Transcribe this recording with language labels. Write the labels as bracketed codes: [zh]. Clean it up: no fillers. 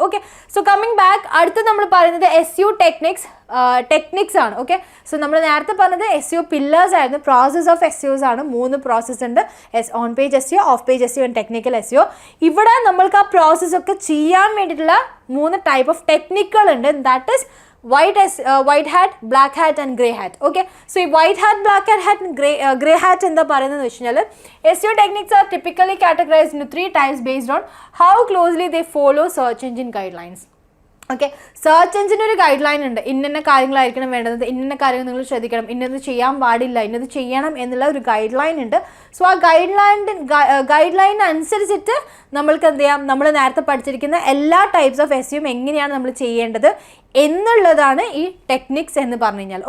[ml] Okay, so [en] coming back, [ml] അടുത്ത് നമ്മൾ പറയുന്നത് SEO ടെക്നിക്സ് ആണ്. ഓക്കെ, സോ നമ്മൾ നേരത്തെ പറഞ്ഞത് SEO പില്ലേഴ്സ് ആയിരുന്നു. പ്രോസസ് ഓഫ് SEOs ആണ്. 3 പ്രോസസ്സ് ഉണ്ട്. On page SEO, of page SEO and technical SEO. ഇവിടെ നമ്മൾക്ക് ആ പ്രോസസ്സ് ഒക്കെ ചെയ്യാൻ വേണ്ടിയിട്ടുള്ള 3 ടൈപ്പ് ഓഫ് ടെക്നിക്കുകൾ ഉണ്ട്. [en] That is white hat, black hat and grey hat. Okay, so ഈ white hat, black hat and grey hat [ml] എന്താ പറയുന്നതെന്ന് വെച്ച് കഴിഞ്ഞാൽ [en] SEO techniques are typically categorized into 3 types based on how closely they follow search engine guidelines. [ml] Okay, search എഞ്ചിന് ഒരു guide line ഉണ്ട്. ഇന്ന കാര്യങ്ങളായിരിക്കണം വേണ്ടത്, ഇന്ന കാര്യങ്ങൾ നിങ്ങൾ ശ്രദ്ധിക്കണം, ഇന്നത് ചെയ്യാൻ പാടില്ല, ഇന്നത് ചെയ്യണം എന്നുള്ള ഒരു ഗൈഡ് ലൈൻ ഉണ്ട്. സോ ആ ഗൈഡ് ലൈൻ അനുസരിച്ചിട്ട് നമ്മൾക്ക് എന്ത് ചെയ്യാം, നമ്മൾ നേരത്തെ പഠിച്ചിരിക്കുന്ന എല്ലാ ടൈപ്സ് ഓഫ് SEO എങ്ങനെയാണ് നമ്മൾ ചെയ്യേണ്ടത് എന്നുള്ളതാണ് ഈ ടെക്നിക്സ് എന്ന് പറഞ്ഞു കഴിഞ്ഞാൽ.